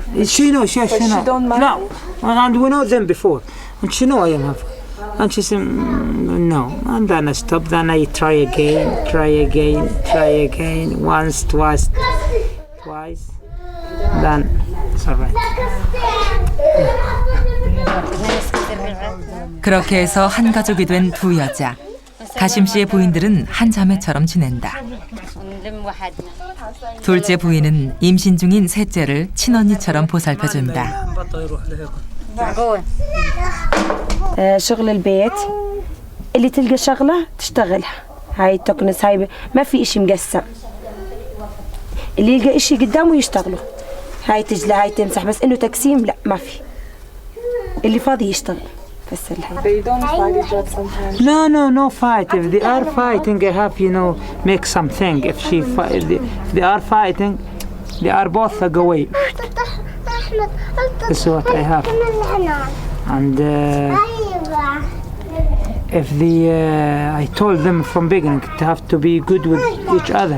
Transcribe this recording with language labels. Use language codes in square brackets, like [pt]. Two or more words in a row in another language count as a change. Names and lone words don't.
[en] She know, she But know. she don't mind? No, and we know them before, and she know I am have. And she said no, and then I stop. Then I try again, once, twice. Then it's alright. [ko] 그렇게 해서 한 가족이 된 두 여자. 가심 씨의 부인들은 한 자매처럼 지낸다. 둘째 부인은 임신 중인 셋째를 친언니처럼 보살펴준다. [ar] شغل البيت اللي تلقى شغلة تشتغلها هاي تكنس هاي ما في إشي مقسم اللي يلقى إشي قدامه يشتغله هاي تجلى هاي تمسح بس إنه تقسيم لا ما في اللي فاضي يشتغل بس الحين. [en] They don't fight each other sometimes. No fight. If they are fighting, I have make something. If they are fighting, they are both go away. That's what I have. And if I told them from beginning to have to be good with each other.